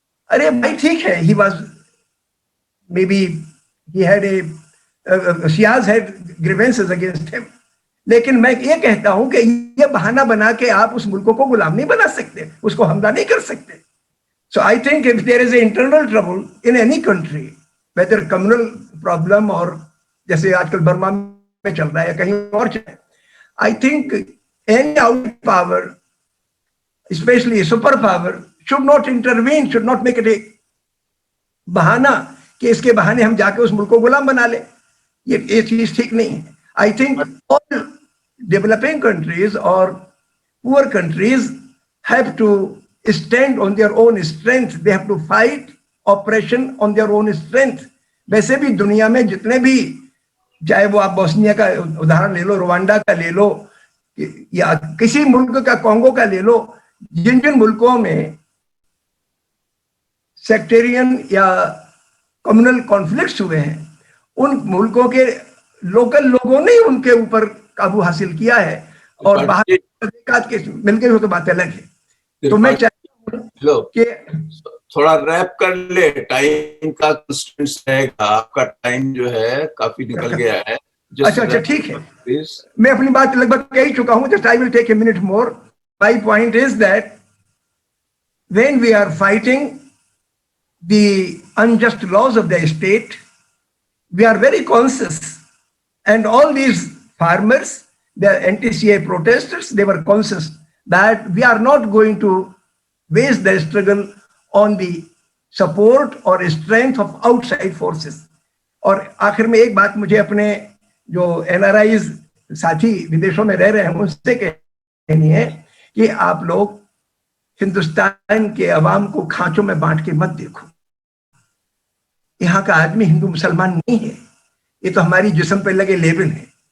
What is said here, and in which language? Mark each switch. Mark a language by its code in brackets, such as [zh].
[hi] अरे भाई ठीक है, [en] he was maybe he had Shias had grievances against him, [hi] लेकिन मैं ये कहता हूं कि ये बहाना बना के आप उस मुल्क को गुलाम नहीं बना सकते, उसको हमला नहीं कर सकते। [en] So I think if there is an internal trouble in any country, whether communal problem [hi] और जैसे आजकल बर्मा में चल रहा है [en] या कहीं और चल रहा है, I think any out power, especially a super power, should not intervene, should not make it a बहाना [hi] कि इसके बहाने हम जाके उस मुल्क को गुलाम बना ले। ये चीज ठीक नहीं है। [en] I think all developing countries or poor countries have to stand on their own strength. They have to fight oppression on their own strength. [hi] वैसे भी दुनिया में जितने भी, चाहे वो आप बोस्निया का उदाहरण ले लो, रुवांडा का ले लो, या किसी मुल्क का, कांगो का ले लो, जिन जिन मुल्कों में सेक्टेरियन या कम्युनल कॉन्फ्लिक्ट्स हुए हैं, उन मुल्कों के लोकल लोगों ने उनके ऊपर काबू हासिल किया है और बाहर के मिलकर हुए तो बात अलग है। तो मैं चाहता हूं कि थोड़ा रैप कर ले, टाइम का कंस्ट्रेंट्स रहेगा, आपका टाइम जो है काफी निकल गया है। अच्छा ठीक है, मैं अपनी बात लगभग कह ही चुका हूं, [en] Just I will take a minute more. My point is that when we are fighting the unjust laws of the state, we are very conscious, and all these farmers, the anti-CA protesters, they were conscious that we are not going to waste the struggle on the support or strength of outside forces. [hi] और आखिर में एक बात मुझे अपने जो NRIs साथी विदेशों में रह रहे हैं उनसे कहनी है कि आप लोग हिंदुस्तान के अवाम को खांचों में बांट के मत देखो। यहाँ का आदमी हिंदू मुसलमान नहीं है, ये तो हमारी जिस्म पे लगे लेबल है।